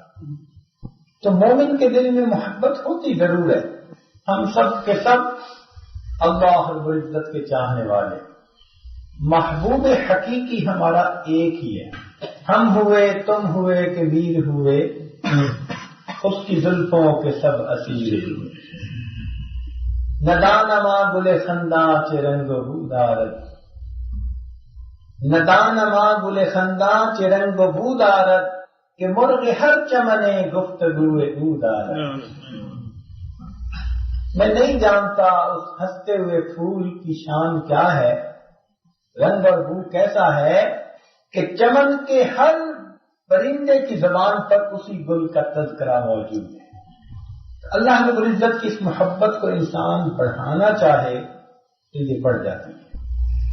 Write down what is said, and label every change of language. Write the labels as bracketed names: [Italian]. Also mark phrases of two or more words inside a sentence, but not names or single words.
[Urdu] تو مومن کے دل میں محبت ہوتی ضرور ہے۔ ہم سب کے سب اللہ رب العزت کے چاہنے والے، محبوب حقیقی ہمارا ایک ہی ہے۔ ہم ہوئے، تم ہوئے کہ ویر ہوئے، اس کی زلفوں کے سب اسیر [Persian] ندانما گل خنداں چ رنگ بو دارد ندانما گل خنداں چ رنگ بو دارد کہ مرغ ہر چمنے گفتگو او دارد [Urdu] میں نہیں جانتا اس ہنستے ہوئے پھول کی شان کیا ہے، رنگ اور بو کیسا ہے کہ چمن کے ہر پرندے کی زبان پر اسی گل کا تذکرہ موجود ہے۔ اللہ رب العزت کی اس محبت کو انسان بڑھانا چاہے تو یہ بڑھ جاتی ہے۔